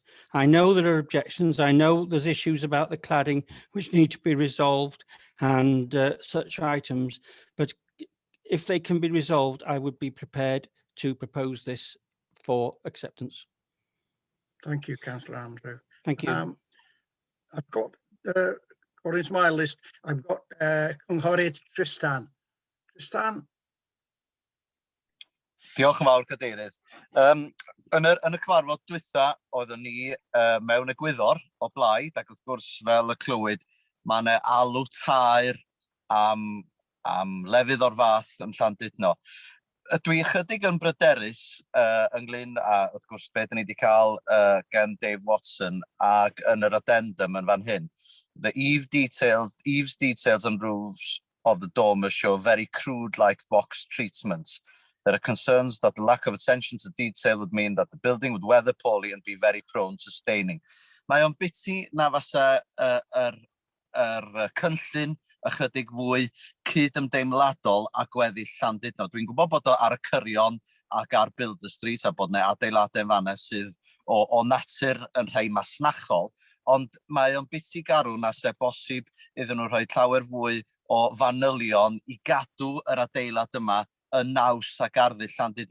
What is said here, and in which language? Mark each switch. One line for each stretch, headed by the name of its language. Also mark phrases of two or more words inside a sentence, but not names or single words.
English: I know there are objections. I know there's issues about the cladding which need to be resolved and such items, but if they can be resolved, I would be prepared to propose this for acceptance. Thank you, Councillor Andrew. Thank you. I've got, according to my list, I've got Cynghorydd Tristan. Tristan?
Welsh: Diolch yn fawr, Cadeirydd. Yn y cyfarfod dwytha, oeddwn ni mewn egwyddor o blaid, ac wrth gwrs fel y clywed, mae yna alw tair am lefydd o'r fath yn Llandudno. Dwi chydig yn bryderus ynglyn â, wrth gwrs, beth ni wedi cael gan Dave Watson ac yn yr addendum yn fan hyn.
English: The eaves details and roofs of the dormers show very crude-like box treatments. There are concerns that the lack of attention to detail would mean that the building would weather poorly and be very prone to staining.
Welsh: Mae o'n biti na fasa cynllun ychydig fwy cydymdeimladol a gweddill Llandudno. Dwi'n gwybod bod o ar y cyrion ac ar Builder Street a bod yna adeiladau yn fanna sydd o natur yn rhai masnachol, ond mae o'n biti garw na se bosib iddyn nhw rhoi llawer fwy o fanylion i gadw yr adeilad yma yn naws ac arddull Llandudno.